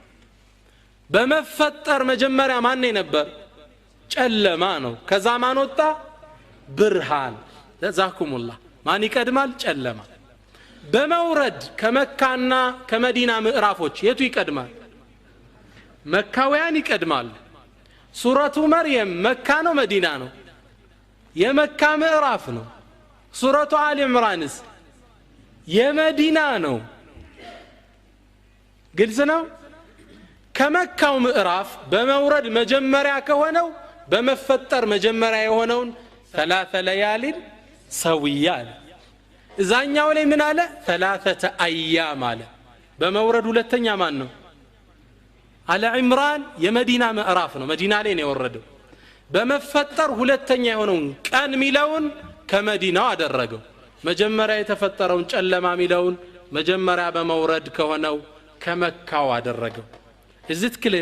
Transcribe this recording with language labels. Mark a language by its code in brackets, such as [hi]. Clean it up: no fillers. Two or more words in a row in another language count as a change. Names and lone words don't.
[am] በመፈጠር መጀመሪያ ማን ነበር ጨለማ ነው ከዛ ማን ወጣ ብርሃን ለዛኩሙላህ ማን ይቀድማል ጨለማ በመውረድ ከመካና ከመዲና ምዕራፎች የቱ ይቀድማል መካውያን ይቀድማል ሱረቱ መርየም መካ ነው መዲና ነው የመካ ምዕራፍ ነው ሱረቱ አሊ ኢምራንስ የመዲና ነው ግልጽ ነው ከመካው ምዕራፍ በመውረድ መጀመሪያ ከሆነው በመፈጠር መጀመሪያ የሆነውን [ar] ثلاث ليال سويا [am] እዛኛው ላይ ምን አለ [ar] ثلاثه ايام [am] አለ በመውረድ ሁለተኛ ማን ነው አለ ዒምራን የመዲና ምዕራፍ ነው መዲና ላይ ነው የወረደው በመፈጠር ሁለተኛ የሆነው ቀን ሚለውን ከመዲናው አደረገው መጀመሪያ የተፈጠረውን ጨለማ ሚለውን መጀመሪያ በመውረድ ከሆነው ከመካው አደረገው [en] is it clear